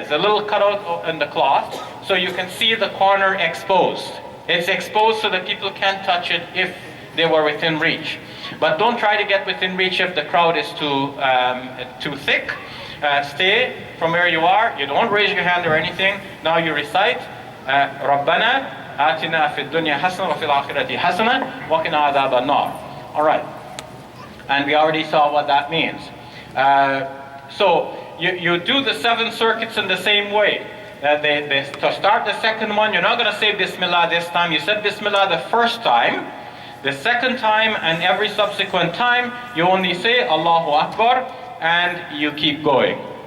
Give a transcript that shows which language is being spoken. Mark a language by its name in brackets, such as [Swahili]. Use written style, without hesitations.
[English] It's a little cutout in the cloth, so you can see the corner exposed. It's exposed so that people can't touch it if they were within reach. But don't try to get within reach if the crowd is too thick. Stay from where you are. You don't raise your hand or anything. Now you recite, [Arabic] رَبَّنَا آتِنَا فِي الدُّنْيَا حَسَنَةً وَفِي الْآخِرَةِ حَسَنَةً وَقِنَا عَذَابَ النَّارِ. [English] All right. And we already saw what that means. So you do the 7 circuits in the same way. To start the second one, you're not going to say Bismillah this time. You said Bismillah the first time. The second time and every subsequent time, you only say Allahu Akbar and you keep going.